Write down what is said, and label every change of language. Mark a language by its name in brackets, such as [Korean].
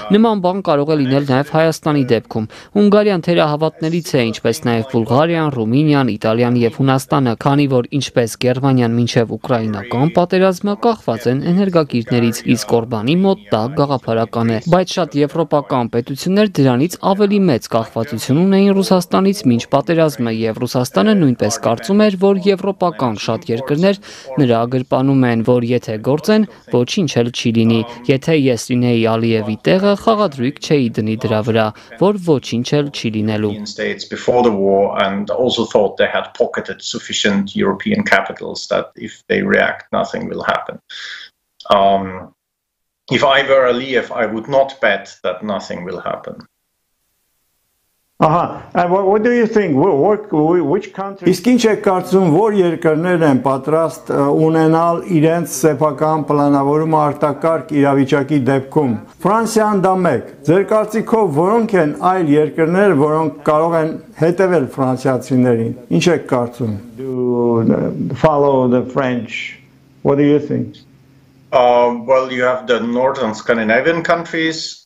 [Armenian] Նման բան կարող է լինել նաև Հայաստանի դեպքում։ Հունգարիան թերահավատներից է, ինչպես նաև Բուլղարիան, Ռումինիան, Իտալիան եւ Հունաստանը, քանի որ ինչպես Գերմանիան մինչև ուկրաինական պատերազմը կախված են էներգակիրներից, իսկ Օրբանի մոտ դա գաղափարական է, բայց շատ եվրոպական պետություններ դրանից ավելի մեծ կախվածություն ունեին Ռուսաստանից մինչ պատերազմը, եւ Ռուսաստանը նույնպես կարծում էր, որ եվրոպական շատ երկրներ նրա գրպանում են, որ եթե գործեն, ոչինչ էլ չի լինի։ Եթե ես լինեի Ալիևի տեղը, խաղադրույք չէի դնի դրա վրա, որ ոչինչ էլ չի լինելու։ [English] Before the war and also thought they had pocketed sufficient European capitals that if they react, nothing will happen. If I were Aliyev, I would not bet that nothing will happen. And what do you think? Which countries? [Armenian] Իսկ ինչ եք կարծում, որ երկրներ են պատրաստ ունենալ իրենց սեփական պլանավորումը արտակարգ իրավիճակի դեպքում։ Ֆրանսիան դա մեկ։ Ձեր կարծիքով որոնք են այլ երկրներ, որոնք կարող են հետևել ֆրանսիացիներին։ Ինչ եք կարծում? [English] Do follow the French? What do you think? Well, you have the northern Scandinavian countries.